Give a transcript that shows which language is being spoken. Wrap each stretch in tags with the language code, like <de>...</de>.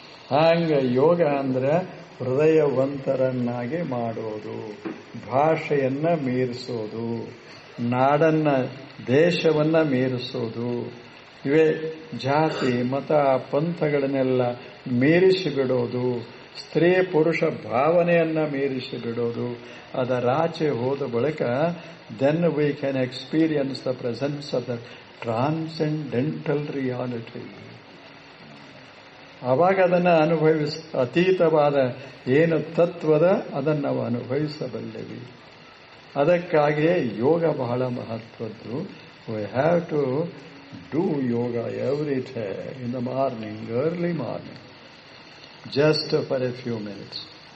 <kn>ಹಂಗ ಯೋಗ ಅಂದ್ರೆ ಹೃದಯವಂತರನ್ನಾಗಿ ಮಾಡೋದು, ಭಾಷೆಯನ್ನ ಮೀರಿಸೋದು, ನಾಡನ್ನ ದೇಶವನ್ನ ಮೀರಿಸೋದು. ಇವೇ ಜಾತಿ ಮತ ಪಂಥಗಳನ್ನೆಲ್ಲ ಮೀರಿಸಿ ಬಿಡೋದು, ಸ್ತ್ರೀ ಪುರುಷ ಭಾವನೆಯನ್ನ ಮೀರಿಸಿ ಬಿಡೋದು. ಅದರಾಚೆ ಹೋದ ಬಳಿಕ</kn> <en>then we can experience the presence of the transcendental reality.</en> <kn>ಆವಾಗ ಅದನ್ನು ಅತೀತವಾದ ಏನು ತತ್ವದ ಅದನ್ನು ನಾವು ಅನುಭವಿಸಬಲ್ಲೆವಿ. ಅದಕ್ಕಾಗಿಯೇ ಯೋಗ ಬಹಳ ಮಹತ್ವದ್ದು.</kn> <en>we have to do yoga every day in the morning, early morning, just for a few minutes.</en>